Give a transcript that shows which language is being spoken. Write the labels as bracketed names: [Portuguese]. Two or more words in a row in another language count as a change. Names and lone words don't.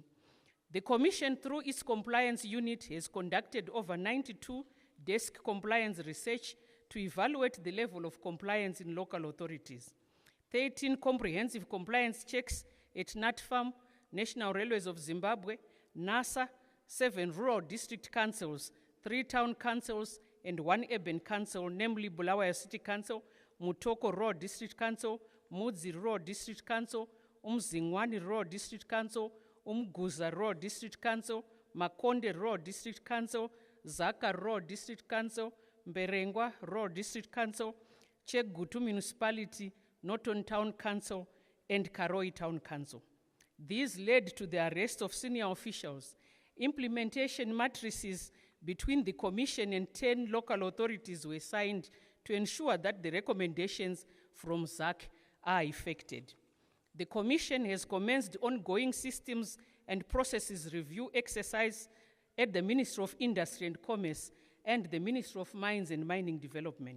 [English] The Commission, through its compliance unit, has conducted over 92 desk compliance research to evaluate the level of compliance in local authorities. 13 comprehensive compliance checks at NatFarm, National Railways of Zimbabwe, NASA, 7 rural district councils, 3 town councils, and 1 urban council, namely Bulawayo City Council, Mutoko Rural District Council, Mudzi Rural District Council, Umzingwani Rural District Council, Umguza Rural District Council, Makonde Rural District Council, Zaka Rural District Council, Mberengwa Rural District Council, Chegutu Municipality, Norton Town Council, and Karoi Town Council. These led to the arrest of senior officials. Implementation matrices between the Commission and 10 local authorities were signed to ensure that the recommendations from ZAC are effected. The Commission has commenced ongoing systems and processes review exercise at the Ministry of Industry and Commerce and the Ministry of Mines and Mining Development.